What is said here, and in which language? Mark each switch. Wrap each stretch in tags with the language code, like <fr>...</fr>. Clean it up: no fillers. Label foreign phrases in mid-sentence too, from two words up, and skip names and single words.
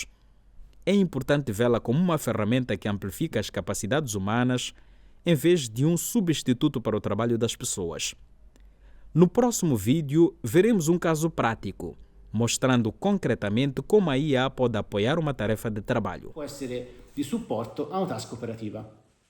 <pt>É importante vê-la como uma ferramenta que amplifica as capacidades humanas, em vez de um substituto para o trabalho das pessoas. No próximo vídeo, veremos um caso prático, mostrando concretamente como a IA pode apoiar uma tarefa de trabalho.</pt> <it>Può essere di supporto a una task operativa.</it>